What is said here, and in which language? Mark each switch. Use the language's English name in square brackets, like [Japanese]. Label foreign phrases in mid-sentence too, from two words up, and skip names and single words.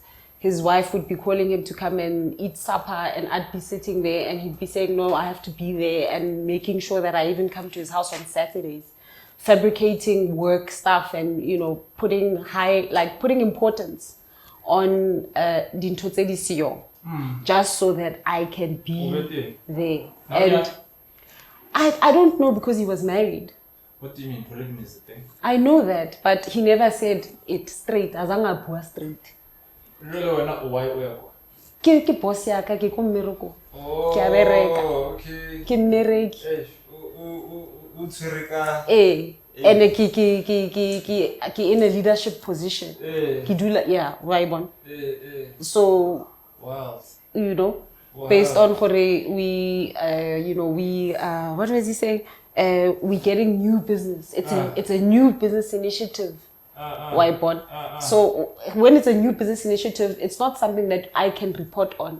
[English] His wife would be calling him to come and eat supper, and I'd be sitting there and he'd be saying, no, I have to be there, and making sure that I even come to his house on Saturdays, fabricating work stuff and, you know, putting importance on [Tswana] Dinto Tse Di Siyo, [English] just so that I can be there. And I don't know, because he was married. What do you mean? Polygamy is a thing? I know that, but he never said it straight. [Tswana] Azanga bua straight. [English] Really, we're not white. [Tswana] Ke boss ya ka ke ko mmereko. Ke a bereka. Okay. Ke mmereki. [English] And ke in a leadership position. [Tswana] Ke dula, [English] yeah, right on. So, wow. You know, based on what we what was he saying? We're getting new business. It's a new business initiative. So when it's a new business initiative, it's not something that I can report on.